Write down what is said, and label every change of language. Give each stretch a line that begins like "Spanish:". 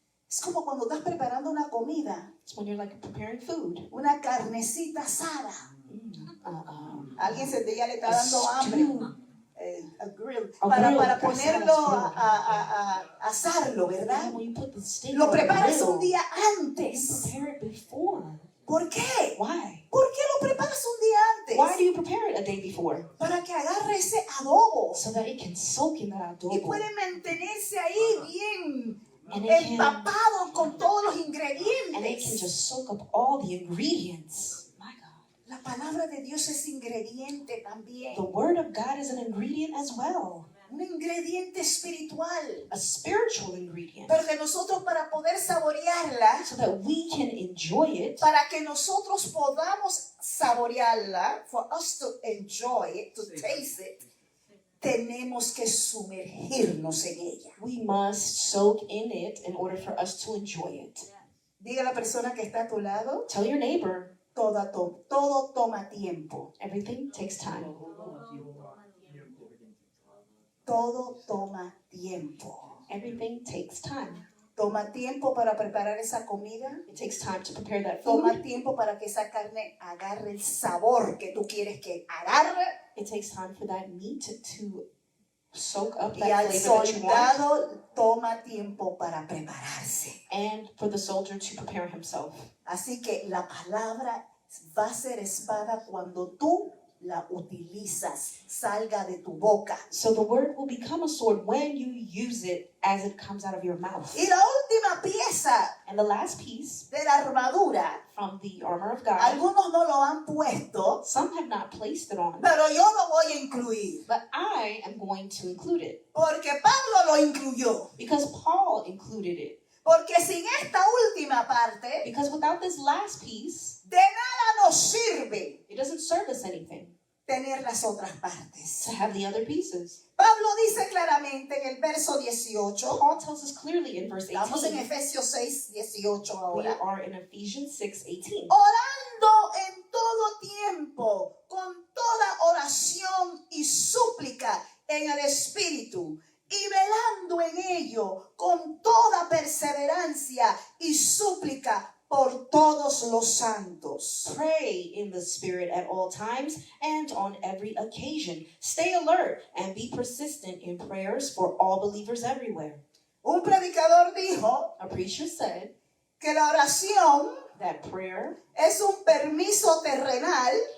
Spanish: Es como cuando estás preparando una comida,
English: It's when you're like preparing food.
Spanish: una carnecita asada. Alguien ya le está
English: A
Spanish: dando hambre.
English: stew. A grill. A
Spanish: Para
English: grill,
Spanish: ponerlo casadas, a asarlo, ¿verdad?
English: And when you put the steak
Spanish: Lo
English: on the
Spanish: preparas
English: grill,
Spanish: un día
English: you
Spanish: antes.
English: prepare it before.
Spanish: ¿Por qué?
English: Why?
Spanish: ¿Por qué lo preparas un día antes?
English: Why do you prepare it a day before?
Spanish: Para que agarre ese adobo
English: So that it can soak in that
Spanish: y
English: adobo.
Spanish: puede mantenerse ahí bien
English: And it can,
Spanish: empapado con todos los
English: and it can
Spanish: ingredientes.
English: just soak up all the ingredients. My God.
Spanish: La palabra de Dios es ingrediente también.
English: The word of God is an ingredient as well.
Spanish: Un ingrediente espiritual.
English: A spiritual ingredient.
Spanish: Pero que nosotros para poder saborearla,
English: So that we can enjoy it,
Spanish: para que nosotros podamos saborearla,
English: for us to enjoy it, to taste it,
Spanish: tenemos que sumergirnos en ella.
English: we must soak in it in order for us to enjoy it.
Spanish: Diga a la persona que está a tu lado,
English: Tell your neighbor,
Spanish: todo toma tiempo.
English: everything takes time.
Spanish: Todo toma tiempo.
English: Everything takes time.
Spanish: Toma tiempo para preparar esa comida.
English: It takes time to prepare that
Spanish: Toma
English: food.
Spanish: tiempo para que esa carne agarre el sabor que tú quieres que agarre.
English: It takes time for that meat to soak up
Spanish: Y
English: that
Spanish: al
English: flavor that you want.
Spanish: soldado toma tiempo para prepararse.
English: And for the soldier to prepare himself.
Spanish: Así que la palabra va a ser espada cuando tú la utilizas, salga de tu boca.
English: So the word will become a sword when you use it as it comes out of your mouth.
Spanish: Y la última pieza
English: And the last piece
Spanish: de la armadura,
English: from the armor of God,
Spanish: algunos no lo han puesto,
English: some have not placed it on,
Spanish: pero yo lo voy a incluir.
English: but I am going to include it
Spanish: Porque Pablo lo incluyó.
English: because Paul included it.
Spanish: Porque sin esta última parte,
English: Because without this last piece,
Spanish: de nada nos sirve
English: it doesn't serve us anything
Spanish: tener las otras partes.
English: to have the other pieces.
Spanish: Pablo dice claramente en el verso 18,
English: Paul tells us clearly in verse
Spanish: estamos en
English: 18.
Spanish: Efesios 6, 18
English: We
Spanish: ahora.
English: are in Ephesians 6:18.
Spanish: Orando en todo tiempo, con toda oración y súplica en el Espíritu, y velando en ello con toda perseverancia y súplica por todos los santos.
English: Pray in the Spirit at all times and on every occasion. Stay alert and be persistent in prayers for all believers everywhere.
Spanish: Un predicador dijo
English: A preacher said
Spanish: que la oración
English: that prayer
Spanish: es un permiso terrenal,